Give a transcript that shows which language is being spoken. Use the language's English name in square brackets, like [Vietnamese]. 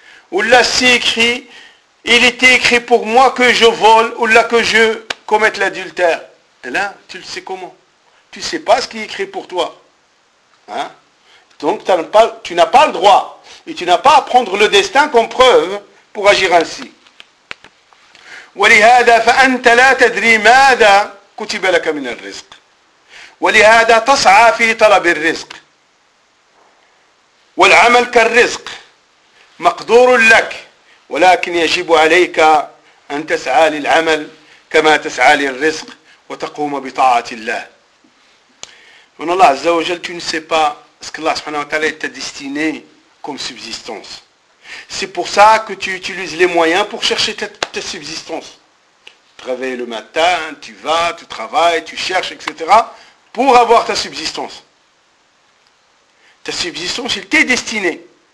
[French] Ou là c'est écrit, il était écrit pour moi que je vole ou là que je commette l'adultère. Et là, tu le sais comment? Tu ne sais pas ce qui est écrit pour toi. Hein? Donc tu n'as pas le droit. Et tu n'as pas à prendre le destin comme preuve pour agir ainsi. [Arabic] ولهذا فأنت لا تدري ماذا كتب لك من الرزق ولهذا تسعى في طلب الرزق والعمل كالرزق مقدور لك ولكن يجب عليك أن تسعى للعمل كما تسعى للرزق وتقوم بطاعة الله. من الله عز وجل [French] tu ne sais pas ce que Allah subhanahu wa ta'ala t'a destiné comme subsistance. C'est pour ça que tu utilises les moyens pour chercher ta subsistance. Tu travailles le matin, tu vas, tu travailles, tu cherches, etc. pour avoir ta subsistance. Ta subsistance, elle t'est destinée.